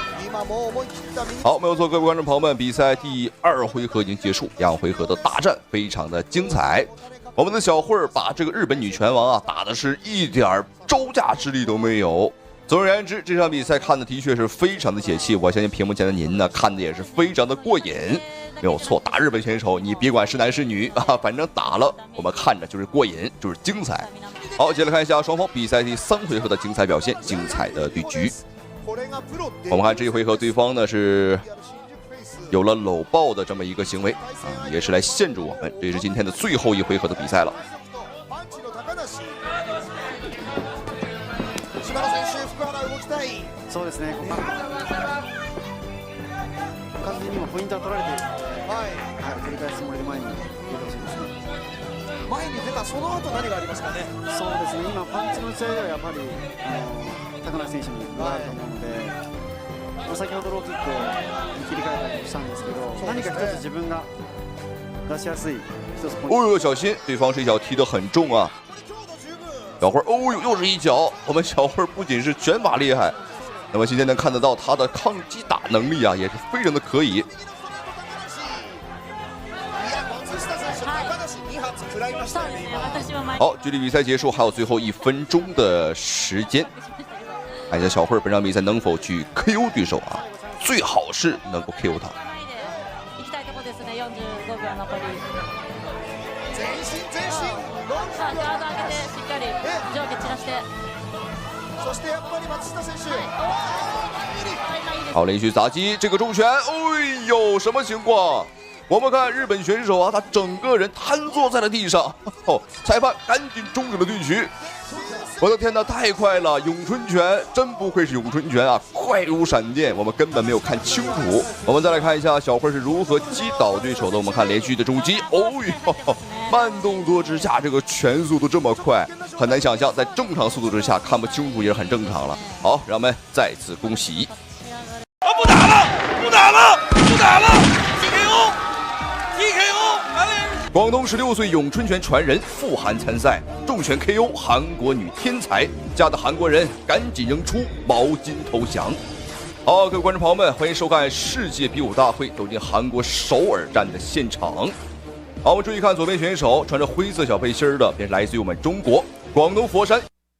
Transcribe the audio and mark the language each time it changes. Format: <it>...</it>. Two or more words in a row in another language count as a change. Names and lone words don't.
<zh>好，没有錯，各位觀眾朋友們，比賽第2回合已經結束，2回合的大戰非常的精彩。我們的小慧兒把這個日本女拳王啊打的是一點招架之力都沒有。總而言之，這場比賽看的確是非常的解氣，我相信屏幕前的您呢看的也是非常的過癮。沒有錯，打日本選手，你別管是男是女啊，反正打了我們看着就是過癮，就是精彩。好，接着看一下雙方比賽第3回合的精彩表現，精彩的對局。我们看這一回合，對方呢是有了摟抱的這麼一個行為啊，也是來限制我們。這是今天的最後一回合的比賽了。</zh> <ja>そうですね。完全にもポイントは取られているので、繰り返すつもりで前に出てほしいですね。前に出たその後何がありますかね。そうですね。今パンチの打ち合いではやっぱり高梨選手に分があると思うので、先ほどローキックに切り替えたりもしたんですけど、何か一つ自分が出しやすい一つポイント。</ja> <zh>哦呦，小心，对方这一脚踢得很重啊！小慧，哦呦，又是一脚。我们小慧不仅是拳法厲害。那麼今天能看得到他的抗擊打能力啊，也是非常的可以。好，距離比賽結束還有最後1分鐘的時間，看一下小慧本場比賽能否去 KO 對手啊？最好是能夠 KO 他。好，連續砸擊，這個重拳，哎呦，什麼情況？我們看日本選手啊，他整個人癱坐在了地上。哦，裁判趕緊終止了對局。我的天哪，太快了！詠春拳真不愧是詠春拳啊，快如閃電，我們根本沒有看清楚。我們再來看一下小慧是如何擊倒對手的。我們看連續的重擊，哦呦，慢動作之下，這個拳速度這麼快，很難想象在正常速度之下看不清楚也是很正常了。好，讓我們再次恭喜。不打了，不打了，不打了 ！TKO，TKO，廣東16歲詠春拳傳人傅涵參賽，重拳 KO 韓國女天才，嚇得韓國人趕緊扔出毛巾投降。好，各位觀眾朋友們，歡迎收看世界比武大會，走進韓國首爾站的現場。好，我們注意看左邊選手穿着灰色小背心的，便是來自於我們中國廣東佛山。</zh>